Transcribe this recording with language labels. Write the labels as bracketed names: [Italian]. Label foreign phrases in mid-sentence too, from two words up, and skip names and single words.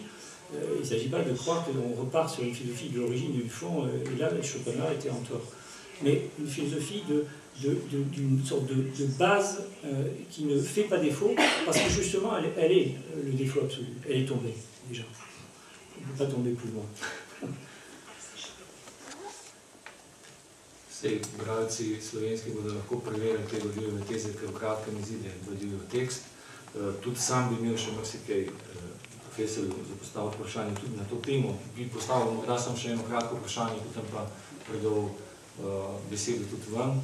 [French] Il ne s'agit pas de croire qu'on repart sur une philosophie de l'origine et du fond, et là, Schopenhauer était en tort. Mais une philosophie d'une sorte de base qui ne fait pas défaut, parce que justement, elle est le défaut absolu. Elle est tombée, déjà. On ne peut pas tomber plus loin. [Slovenian] Sej, bralci slovenski bodo lahko preverili te vodljive teze, ker v kratkem izide vodljiv tekst. Tudi sam bi imel še marsikaj profesorju postaviti vprašanje tudi na to temo. Bi postavil morda samo še eno kratko vprašanje, potem pa predal besedo tudi vam.